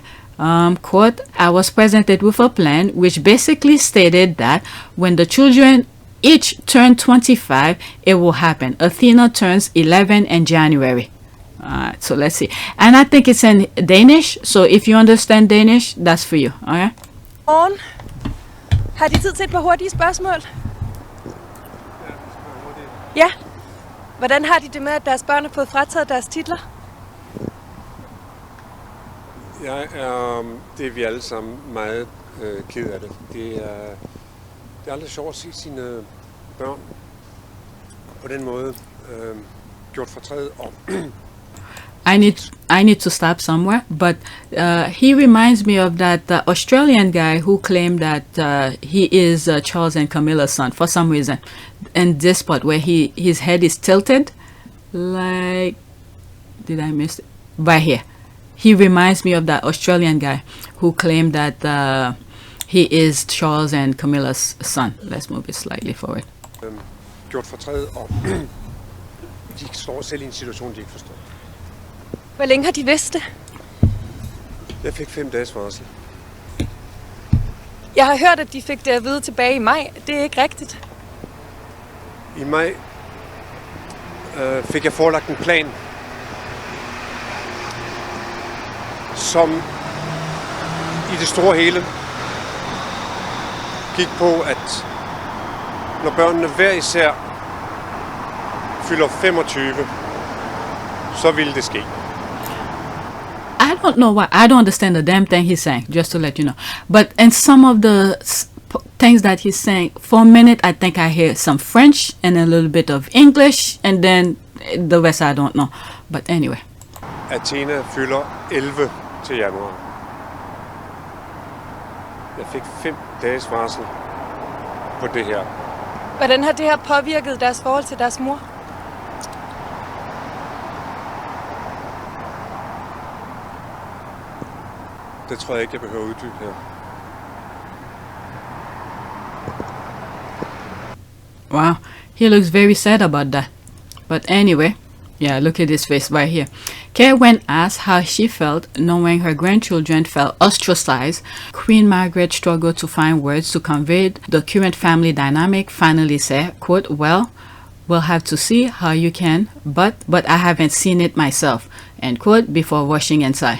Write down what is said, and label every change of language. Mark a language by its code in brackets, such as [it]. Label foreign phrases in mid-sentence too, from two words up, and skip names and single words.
[en] Quote, I was presented with a plan which basically stated that when the children each turn 25, it will happen. Athena turns 11 in January. So let's see. And I think it's in Danish. So if you understand Danish, that's for you. Okay? [da] Morgen. Har de tid til et par hurtige spørgsmål? Ja. Hvordan har de det med, at deres børn har fået frataget deres titler? Det er vi alle sammen meget ked af det. Det er aldrig sjovt at se sine børn på den måde gjort fortræd og [en] I need to stop somewhere, but he reminds me of that Australian guy who claimed that he is Charles and Camilla's son for some reason. And this part where his head is tilted, like, did I miss it? Right here. He reminds me of that Australian guy who claimed that he is Charles and Camilla's son. Let's move it slightly forward. [da] Gjort fortræd, og de står selv i en situation, de ikke forstår. Hvor længe har de vidst det? Jeg fik 5 dages varsel. Jeg har hørt, at de fik det at vide tilbage i maj. Det er ikke rigtigt. I maj fik jeg forelagt en plan, som i det store hele gik på, at når børnene hver især fylder 25, så ville det ske. [en] I don't know why. I don't understand the damn thing he's saying, just to let you know. But in some of the things that he's saying, for a minute I think I hear some French and a little bit of English, and then The rest I don't know. But anyway. [da] Athena fylder 11 til januar. Jeg fik 5 dages varsel på det her. Hvordan har det her påvirket deres forhold til deres mor? Det tror jeg ikke, jeg behøver at uddybe her. [en] Wow, he looks very sad about that. But anyway, yeah, look at his face right here. Okay, when asked how she felt knowing her grandchildren felt ostracized, Queen Margaret struggled to find words to convey the current family dynamic, finally said, quote, well, we'll have to see how you can, but I haven't seen it myself, end quote, before rushing inside.